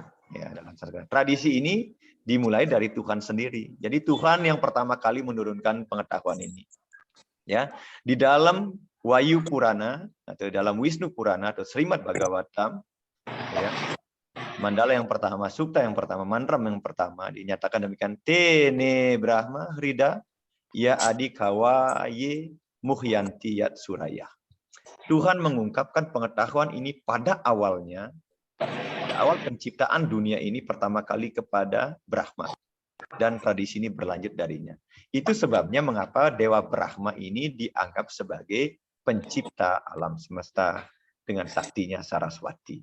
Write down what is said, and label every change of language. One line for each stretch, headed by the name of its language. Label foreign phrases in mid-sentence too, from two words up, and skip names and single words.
Indonesian: Ya, dalam tradisi ini dimulai dari Tuhan sendiri. Jadi Tuhan yang pertama kali menurunkan pengetahuan ini. Ya, di dalam Wayu Purana atau dalam Wisnu Purana atau Srimad Bhagavatam, ya, mandala yang pertama, sukta yang pertama, mantra yang pertama dinyatakan demikian:
Sanskrit: तेने ब्रह्म हृदा य आदिकवये मुह्यन्ति यत्सूरयः.
Indonesian: Tuhan mengungkapkan pengetahuan ini pada awalnya awal penciptaan dunia ini pertama kali kepada Brahma. Dan tradisi ini berlanjut darinya. Itu sebabnya mengapa Dewa Brahma ini dianggap sebagai pencipta alam semesta dengan saktinya Saraswati.